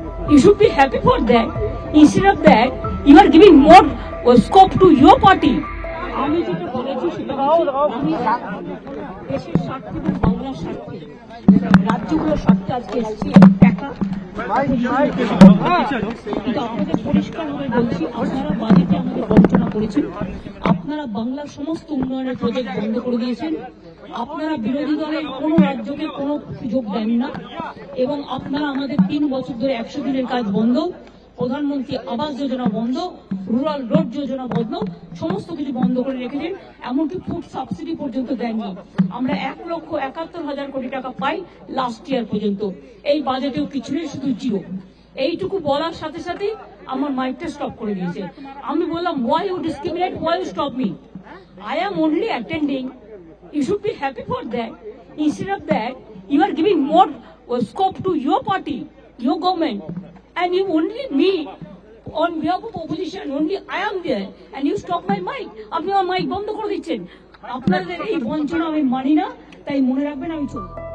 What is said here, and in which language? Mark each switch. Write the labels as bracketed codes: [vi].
[en] You should be happy for that. Instead of that, you are giving more scope to your party. [bn] আমি যেটা বলেছি সেটা আমি দেশের স্বার্থে এবং বাংলার স্বার্থে রাজ্যগুলোর স্বার্থে আজকে এসেছি একা। কিন্তু আপনাদের পরিষ্কারভাবে বলছি, আপনারা বাজেটে আমাদের বঞ্চনা করেছেন, আপনারা বাংলার সমস্ত উন্নয়নের প্রজেক্ট বন্ধ করে দিয়েছেন, আপনারা বিরোধী দলের কোনো রাজ্যকে কোনো সুযোগ দেন না এবং আপনারা আমাদের 3 বছর ধরে 100 দিনের কাজ বন্ধ, প্রধানমন্ত্রী আবাস যোজনা বন্ধ, রুরাল রোড যোজনা বন্ধ, সমস্ত কিছু বন্ধ করে রেখেছেন। এমনকি ফুড সাবসিডি পর্যন্ত দেননি। আমরা 1,71,000 কোটি টাকা পাই লাস্ট ইয়ার পর্যন্ত। এই বাজেটেও কিছু নেই, শুধু জিরো। এইটুকু বলার সাথে সাথে আমার মাইকটা স্টপ করে দিয়েছে। আমি বললাম, [en] why you discriminate? Why you stop me? I am only attending. You should be happy for that. Instead of that, you are giving more scope to your party, your government, and you only me on behalf of opposition. Only I am there, and you stop my mic. [bn] আপনি আমার mic বন্ধ করে দিচ্ছেন। আপনাদের এই বঞ্চনা আমি মানি না, তাই মনে রাখবেন আমি চলবো।